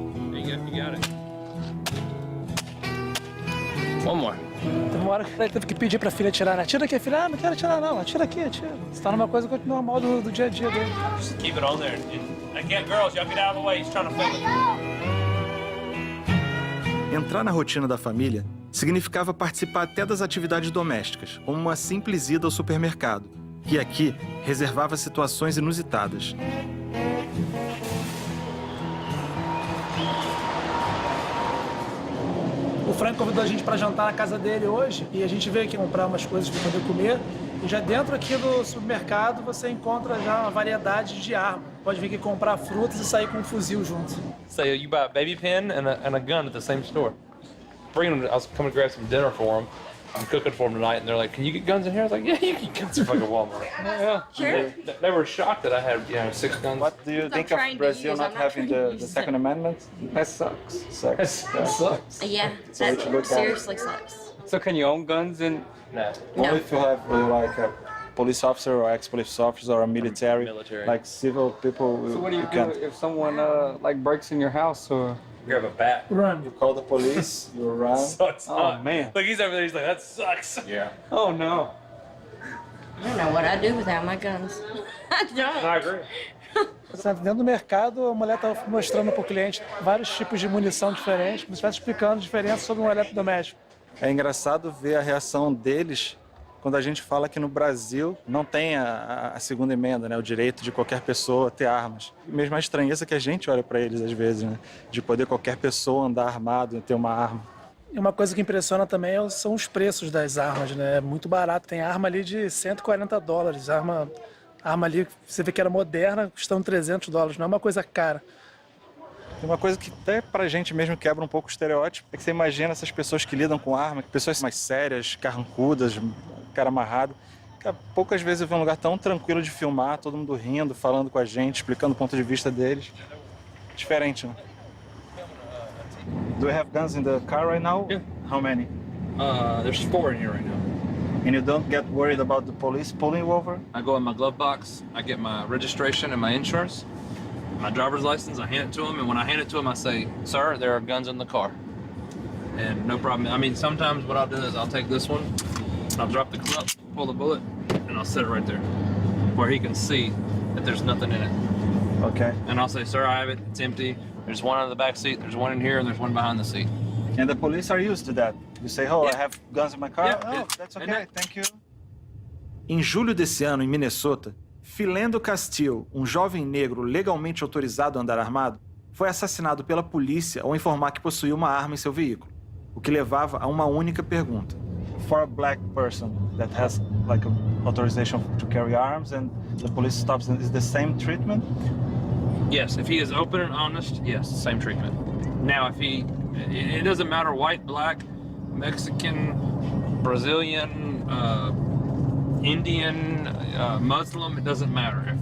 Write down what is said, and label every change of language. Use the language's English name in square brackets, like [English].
[English] There you go. You got it. One more. [Portuguese] Teve uma hora que ele teve que pedir pra filha atirar, né? Atira aqui, filha. Ah, não quero atirar não, atira aqui, atira. Você tá numa coisa normal do dia a dia dele. [English] Just keep it on there. Again, girls, y'all get out of the way. He's trying to film it. [Portuguese] Entrar na rotina da família significava participar até das atividades domésticas, como uma simples ida ao supermercado, que aqui reservava situações inusitadas. O Frank convidou a gente para jantar na casa dele hoje e a gente veio aqui comprar umas coisas para poder comer. E já dentro aqui do supermercado você encontra já uma variedade de arma. Pode vir aqui comprar frutas e sair com um fuzil junto. [English] So you buy a baby pen and a gun at the same store. Bringing them, I was coming to grab some dinner for them. I'm cooking for them tonight, and they're like, "Can you get guns in here?" I was like, "Yeah, you can get guns in fucking Walmart." Yeah. Sure. They were shocked that I had, 6 guns. What do you think of Brazil not having the Second Amendment? That sucks. That sucks. Yeah, that seriously sucks. So can you own guns in? No. Only No. if you have like a police officer or ex-police officer or a military. Like civil people, So what do you can't. do if someone like breaks in your house or? Grab a bat. Run. You call the police, you run. Sucks. Oh man. Look, he's over there. He's like, "That sucks." Yeah. Oh no. I don't know what I do without my guns. I don't. I agree. [Portuguese] Dentro do mercado, a mulher estava mostrando para o cliente vários tipos de munição diferentes, como se estivesse explicando a diferença sobre um eletrodoméstico. É engraçado ver a reação deles quando a gente fala que no Brasil não tem a segunda emenda, né? O direito de qualquer pessoa ter armas. Mesmo a estranheza que a gente olha para eles às vezes, né? De poder qualquer pessoa andar armado e ter uma arma. E uma coisa que impressiona também são os preços das armas, né? É muito barato. Tem arma ali de $140. Arma ali, você vê que era moderna, custando $300. Não é uma coisa cara. Tem uma coisa que até pra gente mesmo quebra um pouco o estereótipo, é que você imagina essas pessoas que lidam com arma, pessoas mais sérias, carrancudas, cara amarrado. Poucas vezes eu vejo um lugar tão tranquilo de filmar, todo mundo rindo, falando com a gente, explicando o ponto de vista deles. Diferente, né? [English] Do you have guns in the car right now? Yeah. How many? There's 4 in here right now. And you don't get worried about the police pulling you over? I go in my glove box. I get my registration and my insurance, my driver's license. I hand it to them, and when I hand it to them, I say, "Sir, there are guns in the car." And no problem. I mean, sometimes what I'll do is I'll take this one, I'll drop the clip, pull the bullet, and I'll set it right there, where he can see that there's nothing in it. Okay. And I'll say, "Sir, I have it. It's empty. There's one on the back seat. There's one in here, and there's one behind the seat." And the police are used to that. You say, "Oh, I have guns in my car." Yeah, Oh, yeah. that's And okay. Thank you. [Portuguese] Em julho desse ano, em Minnesota, Philando Castile, um jovem negro legalmente autorizado a andar armado, foi assassinado pela polícia ao informar que possuía uma arma em seu veículo, o que levava a uma única pergunta. [English] For a black person that has like a authorization to carry arms and the police stops them, is the same treatment? Yes, if he is open and honest, yes, same treatment. Now, if it doesn't matter, white, black, Mexican, Brazilian, Indian, Muslim, it doesn't matter.